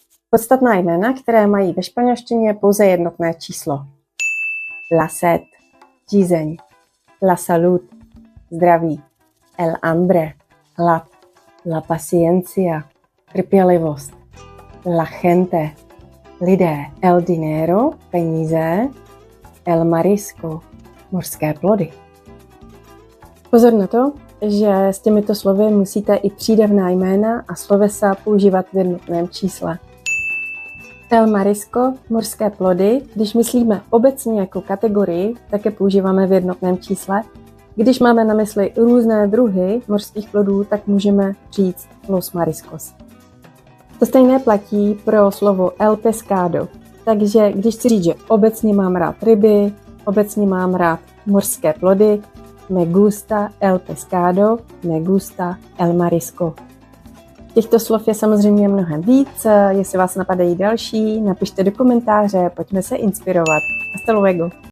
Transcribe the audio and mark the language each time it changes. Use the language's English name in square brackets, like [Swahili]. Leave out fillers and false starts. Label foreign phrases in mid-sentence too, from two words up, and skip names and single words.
[Czech] Podstatná jména, které mají ve španělštině pouze jednotné číslo. [Spanish] La sed, tízeň. La salud, zdraví. El hambre, hlad. La paciencia, trpělivost. La gente, lidé. El dinero, peníze. El marisco, [Czech] mořské plody. Pozor na to, že s těmito slovy musíte i přídavná jména a slovesa používat v jednotném čísle. [Spanish] El marisco, [Czech] mořské plody, když myslíme obecně jako kategorii, tak je používáme v jednotném čísle. Když máme na mysli různé druhy mořských plodů, tak můžeme říct [Spanish] los mariscos. [Czech] To stejné platí pro slovo [Spanish] el pescado. [Czech] Takže když chci říct, že obecně mám rád ryby, obecně mám rád mořské plody, [Spanish] me gusta el pescado, me gusta el marisco. [Czech] Těchto slov je samozřejmě mnohem víc, jestli vás napadají další, napište do komentáře, pojďme se inspirovat. [Spanish] Hasta luego.